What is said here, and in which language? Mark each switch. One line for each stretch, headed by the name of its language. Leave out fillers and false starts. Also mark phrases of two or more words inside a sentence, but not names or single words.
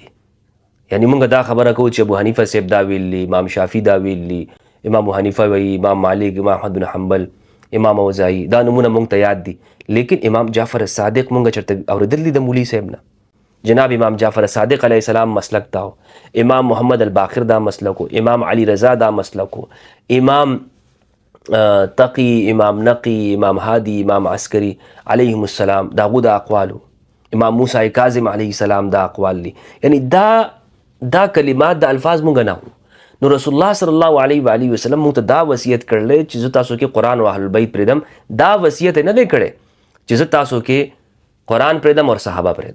Pashto: یعنی مونږ دا خبره کوو چې ابو حنیفه صاحب دا ویلي، امام شافعي دا ویلي، امام حنیفه وایي، امام مالک، امام احمد بن حنبل، امام اوزاعي، دا نمونه مونږ ته یاد دي. لیکن امام جعفر صادق مونږ چېرته اورېدلی د مولوي صاحب نه. جناب امام جعفر صادق
Arabic: علیه السلام
Pashto: مسلک دا و، امام محمد الباقر دا مسلک و، امام علی رضا دا مسلک و، امام تقی، امام نقی، امام هادی، امام عسکری
Arabic: علیهم السلام
Pashto: داغو دا اقوالو، امام موسی کاظم
Arabic: علیه السلام
Pashto: دا اقوال لی. یعنی دا کلمات دا الفاظ مونږ نه وو. نو رسول الله
Arabic: صلی الله علیه و آله وسلم
Pashto: مونږ ته دا وصیت کړلی چې زه تاسو کې قرآن او
Arabic: اهل البیت
Pashto: پرېږدم. دا وصیت یې نه دی کړی چې زه تاسو کې قرآن پرېږدم او صحابه پرېږدم.